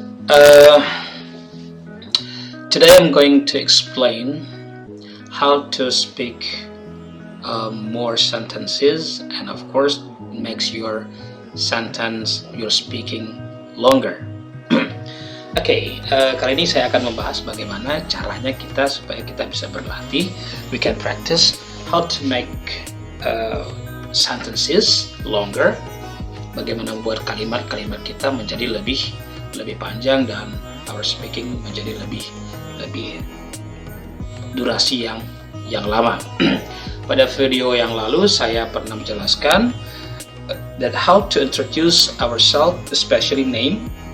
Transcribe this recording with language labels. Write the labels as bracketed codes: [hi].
[en] Uh, Today, I'm going to explain how to speak more sentences, and of course, makes your your speaking longer. [id] Oke, kali ini saya akan membahas bagaimana caranya kita supaya kita bisa berlatih. [en] We can practice how to make sentences longer. [id] Bagaimana membuat kalimat-kalimat kita menjadi lebih panjang dan [en] our speaking [id] menjadi lebih durasi yang lama. Pada video yang lalu saya pernah menjelaskan [en] that how to introduce ourselves, especially name.